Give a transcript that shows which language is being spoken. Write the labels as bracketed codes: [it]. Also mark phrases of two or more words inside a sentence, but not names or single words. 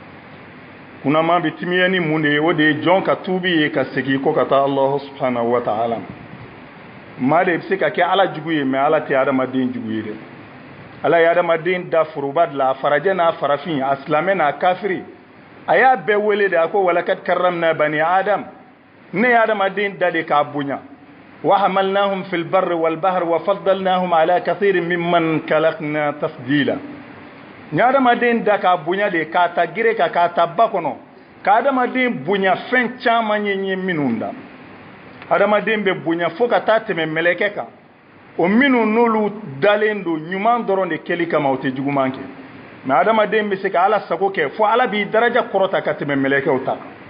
[bm] kunnama bɛ timiya ni mun de ye o de ye jɔn ka tuubi ye ka segin kɔ ka taa [ar] الله سبحانه وتعالى [bm] maa de bɛ se ka kɛ ala jugu ye mais ala tɛ adamaden jugu ye dɛ ala ye adamaden da foroba de la a farajɛ n'a farafin a silamɛ n'a kafiri a y'a bɛɛ wele de a ko [ar] ولقد كرمنا بني آدم [bm] ne ye adamaden da de k'a bonya [ar] وحملناهم في البر والبحر وفضلناهم على كثير ممن خلقنا تفضيلا [bm] ni adamaden da k'a bonya de k'a ta gere ka k'a ta ba kɔnɔ ka adamaden bonya fɛn caman ye minnu da adamaden bɛ bonya fo ka taa tɛmɛ mɛlɛkɛ kan o minnu n'olu dalen don ɲuman dɔrɔn de kɛli kama o tɛ juguman kɛ mais adamaden bɛ se ka ala sago kɛ fo ala b'i daraja kɔrɔta ka tɛmɛ mɛlɛkɛw ta